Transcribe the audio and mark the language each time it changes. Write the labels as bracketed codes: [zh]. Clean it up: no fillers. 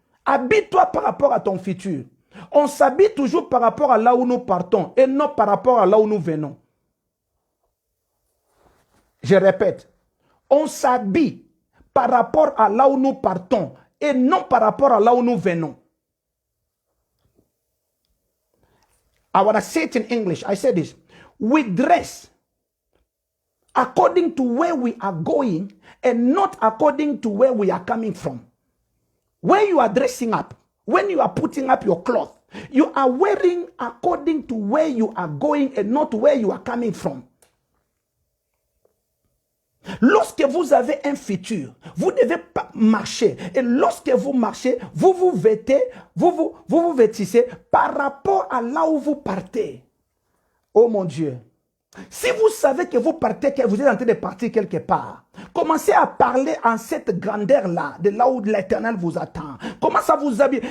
[fr] Habille-toi par rapport à ton futur. On s'habille toujours par rapport à là où nous partons et non par rapport à là où nous venons. Je répète, on s'habille par rapport à là où nous partons et non par rapport à là où nous venons. [en] I want to say it in English. I said this. We dress according to where we are going and not according to where we are coming from. When you are dressing up, when you are putting up your cloth, you are wearing according to where you are going and not where you are coming from. [fr] Lorsque vous avez un futur, vous devez marcher. Et lorsque vous marchez, vous vous vêtez, vous vêtissez par rapport à là où vous partez. Oh mon Dieu. Si vous savez que vous partez, que vous êtes en train de partir quelque part, commencez à parler en cette grandeur-là, de là où l'Éternel vous attend. Commencez à vous habiller.